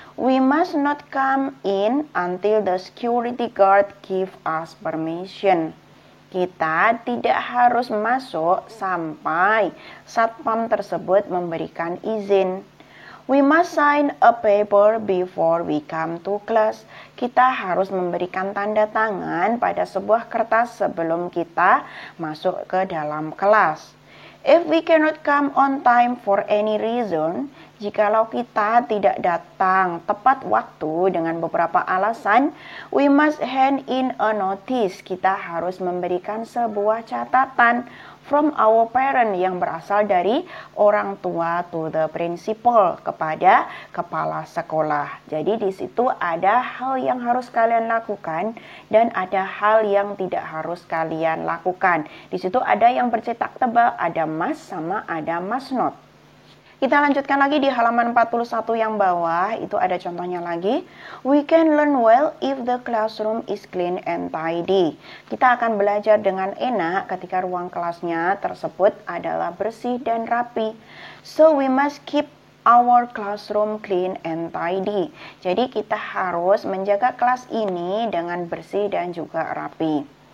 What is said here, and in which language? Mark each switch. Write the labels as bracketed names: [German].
[English] We must not come in until the security guard give us permission. [Indonesian] Kita tidak harus masuk sampai satpam tersebut memberikan izin. [English] We must sign a paper before we come to class. [Indonesian] Kita harus memberikan tanda tangan pada sebuah kertas sebelum kita masuk ke dalam kelas. [English] If we cannot come on time for any reason, [Indonesian] jikalau kita tidak datang tepat waktu dengan beberapa alasan, [English] we must hand in a notice. [Indonesian] Kita harus memberikan sebuah catatan [English] from our parent [Indonesian] yang berasal dari orang tua [English] to the principal, [Indonesian] kepada kepala sekolah. Jadi di situ ada hal yang harus kalian lakukan dan ada hal yang tidak harus kalian lakukan. Di situ ada yang bercetak tebal, ada must sama ada must not. Kita lanjutkan lagi di halaman 41 yang bawah, itu ada contohnya lagi. [English] We can learn well if the classroom is clean and tidy. [Indonesian] Kita akan belajar dengan enak ketika ruang kelasnya tersebut adalah bersih dan rapi. [English] So we must keep our classroom clean and tidy. [Indonesian] Jadi kita harus menjaga kelas ini dengan bersih dan juga rapi.